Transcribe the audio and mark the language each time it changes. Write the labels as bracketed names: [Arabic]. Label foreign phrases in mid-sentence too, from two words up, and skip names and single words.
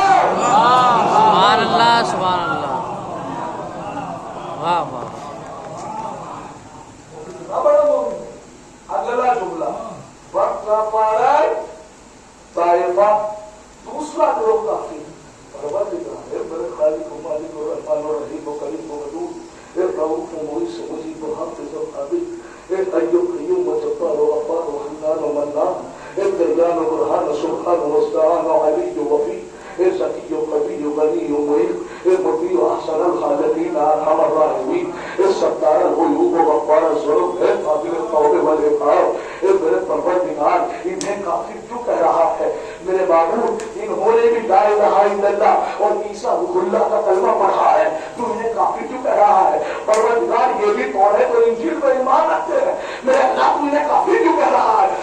[Arabic] سبحان اللہ, سبحان اللہ, [Urdu] واہ واہ. اگلا جملہ [Arabic] وکفرت طائفہ, [Urdu] دوسرا گروہ کافی. پروردگار ہے میرے خالق و مالک و رحمان و رحیم و کریم و ودود, ایک رؤوف و معز و مجید و حافظ و قابل, ایک حی و قیوم و جبار و غفار و حنان و منان, [Arabic] الديان برهان سبحان مستعان علي وفي زكي قوي غني مهيب المطيع احسن الخالقين ارحم الراحمين الستار الغيوب وغفار الذنوب قابل التوبه والعقاب [Urdu] میرے پروردگار انہیں کافر کیوں کہہ رہا ہے؟ میرے معبود انہوں نے بھی [Arabic] لا الہ الا اللہ [Urdu] اور [Arabic] عیسیٰ روح اللہ [Urdu] کا کلمہ پڑھا ہے، تو انہیں کافر کیوں کہہ رہا ہے؟ پروردگار یہ بھی توریت اور انجیل پر ایمان رکھتے ہیں، میرے اللہ تو انہیں کافر کیوں کہہ رہا ہے؟